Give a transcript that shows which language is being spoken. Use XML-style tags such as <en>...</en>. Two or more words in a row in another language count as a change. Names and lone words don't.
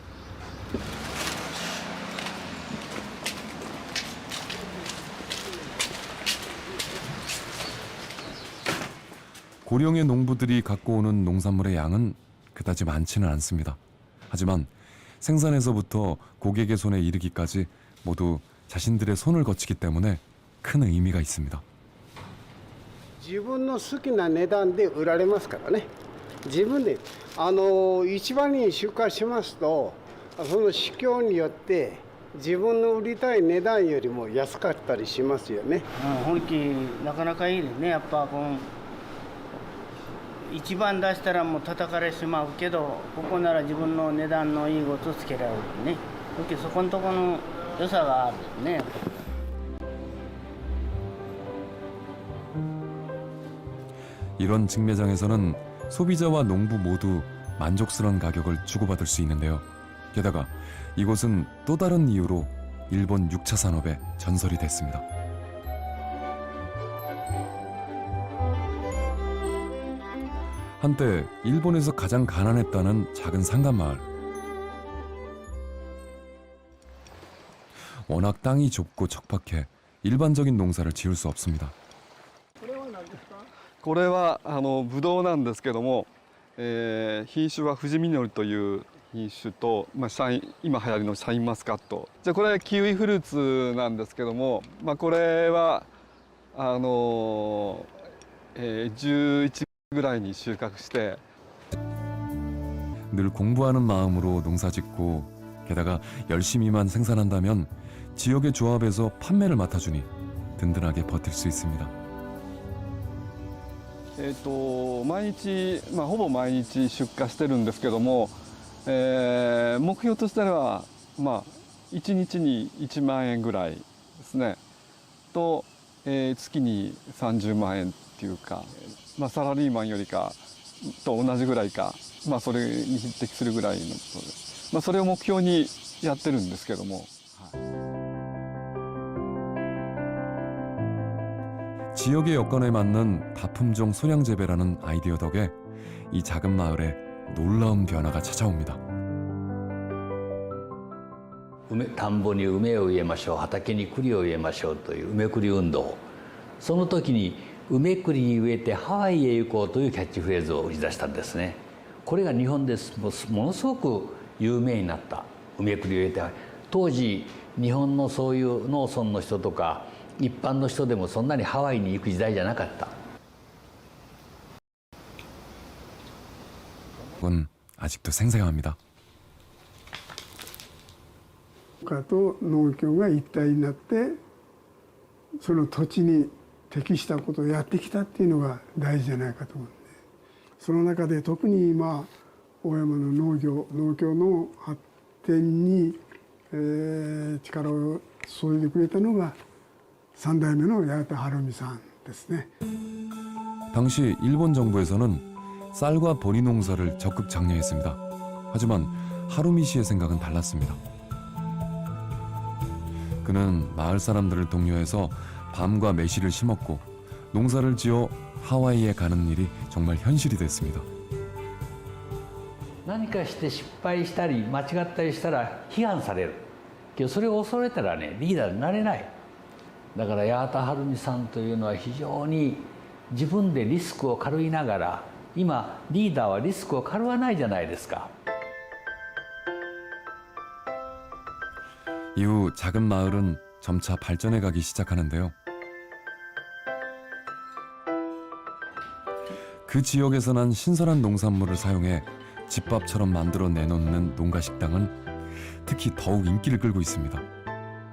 <ko>고령의 농부들이 갖고 오는 농산물의 양은 그다지 많지는 않습니다. 하지만 생산에서부터 고객의 손에 이르기까지 모두 자신들의 손을 거치기 때문에 큰 의미가 있습니다.</ko> <ja>自分の好きな値段で売られますからね。自分で市場に出荷しますと、その市況によって自分の売りたい値段よりも安かったりしますよね。本気なかなかいいですね。やっぱ一番出したらもう叩かれてしまうけど、ここなら自分の値段のいいことつけられるね。そこのところの良さがあるね。</ja> <ko>이런 직매장에서는 소비자와 농부 모두 만족스러운 가격을 주고받을 수 있는데요. 게다가 이곳은 또 다른 이유로 일본 6차 산업의 전설이 됐습니다. 한때 일본에서 가장 가난했다는 작은 상간마을. 워낙 땅이 좁고 척박해 일반적인 농사를 지을 수 없습니다.</ko> <ja>これはブドウなんですけども、品種は富士実りという品種と、今流行りのシャインマスカット。じゃあこれはキウイフルーツなんですけども、これは11ぐらいに収穫して。</ja> <ko>늘 공부하는 마음으로 농사짓고 게다가 열심히만 생산한다면 지역의 조합에서 판매를 맡아주니 든든하게 버틸 수 있습니다.</ko> <ja>毎日、ほぼ毎日出荷してるんですけども、目標としては、1日に1万円ぐらいですねと、月に30万円っていうか、サラリーマンよりかと同じぐらいか、それに匹敵するぐらいの、それを目標にやってるんですけども。</ja> <ko>지역의 여건에 맞는 다품종 소량 재배라는 아이디어 덕에 이 작은 마을에 놀라운 변화가 찾아옵니다.</ko> <ja>田んぼに梅を植えましょう、畑に栗を植えましょうという梅栗運動、その時に梅栗植えてハワイへ行こうというキャッチフレーズを打ち出したんですね。これが日本でものすごく有名になった。梅栗を植えて、当時日本のそういう農村の人とか一般の人でもそんなにハワイに行く時代じゃなかった。</ja> <ko>그건 아직도 생생합니다.</ko> <ja>家と農協が一体になってその土地に適したことをやってきたっていうのが大事じゃないかと思うんで、その中で特に今大山の農協の発展に、力を注いでくれたのが3代目の八幡晴美さんですね。</ja> <ko>당시 일본 정부에서는 쌀과 보리 농사를 적극 장려했습니다. 하지만 하루미 씨의 생각은 달랐습니다. 그는 마을 사람들을 독려해서 밤과 매실을 심었고 농사를 지어 하와이에 가는 일이 정말 현실이 됐습니다.</ko> <ja>何かして失敗したり間違ったりしたら批判されるけど、それを恐れたらねリーダーになれない。だから八幡晴美さんというのは非常に自分でリスクを軽いながら、今リーダーはリスクを軽わないじゃないですか。</ja> <ko>이후 작은 마을은 점차 발전해가기 시작하는데요. 그 지역에서 난 신선한 농산물을 사용해 집밥처럼 만들어 내놓는 농가 식당은 특히 더욱 인기를 끌고 있습니다.</ko>